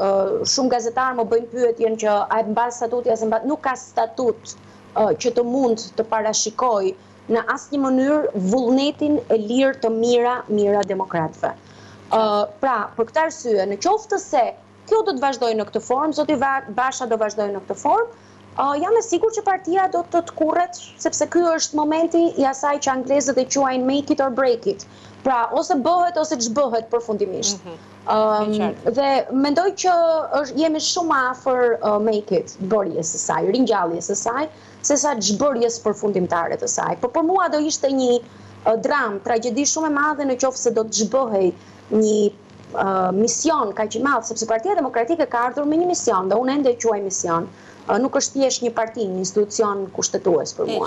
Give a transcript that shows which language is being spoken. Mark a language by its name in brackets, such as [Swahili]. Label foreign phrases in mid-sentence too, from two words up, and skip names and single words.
[Albanian] Shumë gazetarë më bëjnë pyetjen që a e mbas statuti as e mbas, nuk ka statut që të mund të parashikoj në asnjë mënyrë vullnetin e lirë të mira demokratëve. Pra, për këtë arsye, në qoftë se kjo do të vazhdojë në këtë formë, zoti Basha do vazhdojë në këtë formë, jam e sigurt që partia do të kurret, sepse ky është momenti i asaj që anglezët e quajnë [English] make it or break it. [Albanian] Pra, ose bëhet ose ç'bëhet përfundimisht. Dhe mendoj që jemi shumë afër [English] make it, [Albanian] bërjes së saj, ringjalljes së saj, sesa ç'bërjes përfundimtare të saj. Por për mua do ishte një dram, tragjedi shumë e madhe në qoftë se do të ç'bëhej një mision kaq i madh, sepse Partia Demokratike ka ardhur me një mision, dhe unë ende e quaj mision. Nuk është thjesht një parti, një institucion kushtetues për mua.